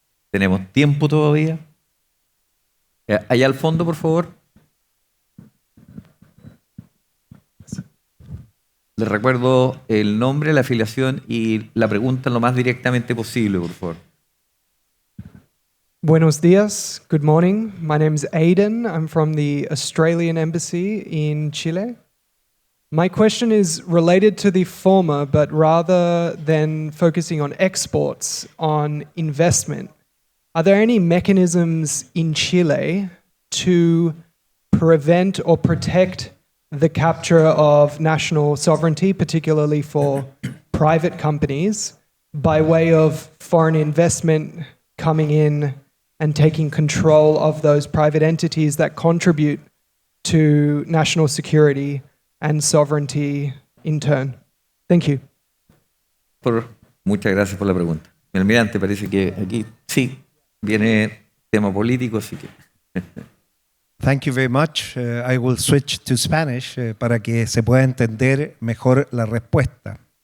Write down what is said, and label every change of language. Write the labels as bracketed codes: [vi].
[es] ¿Tenemos tiempo todavía? Allá al fondo, por favor. Les recuerdo el nombre, la afiliación y la pregunta lo más directamente posible, por favor. Buenos dias, [en] good morning. My name's Aidan. I'm from the Australian Embassy in Chile. My question is related to the former, but rather than focusing on exports, on investment. Are there any mechanisms in Chile to prevent or protect the capture of national sovereignty, particularly for private companies, by way of foreign investment coming in and taking control of those private entities that contribute to national security and sovereignty in turn? Thank you. [es] Muchas gracias por la pregunta. Mi almirante, parece que aquí sí viene tema político, así que... [en] Thank you very much. I will switch to Spanish [es] para que se pueda entender mejor la respuesta.